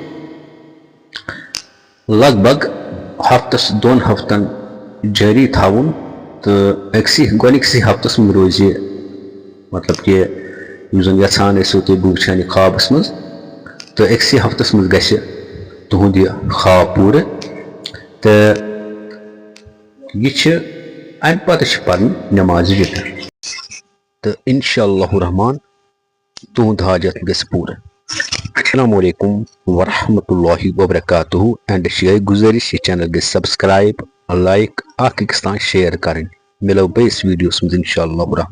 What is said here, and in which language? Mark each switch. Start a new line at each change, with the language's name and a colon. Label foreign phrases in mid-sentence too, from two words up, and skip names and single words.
Kashmiri: لگ بگ ہفتس 2 ہفتن جٲری تھاوُن، تہٕ گۄڈنِکسٕے ہفتس منٛز روزِ یہِ مطلب کہ یُس زن یژھان ٲسِو تُہۍ بہٕ وٕچھان یہِ خوابس منٛز، تہٕ أکسٕے ہفتس منٛز گژھِ تُہُنٛد یہِ خواب پوٗرٕ، تہٕ یہِ چھِ امہِ پتہٕ چھِ پرٕنۍ نمازِ وِتر، تہٕ
Arabic: انشاء اللہ الرحمان
Kashmiri: تُہُنٛد حاجت گژھِ پوٗرٕ۔
Arabic: السلام علیکم ورحمۃ اللہ وبرکاتہ۔
Kashmiri: اینڈس یہ گزارش، یہ چینل گژھِ
English: subscribe, like,
Kashmiri: اکھ أکِس تام شیئر کرٕنۍ۔ مِلو بیٚیِس ویڈیوس منٛز
Arabic: انشاء اللہ الرحمان۔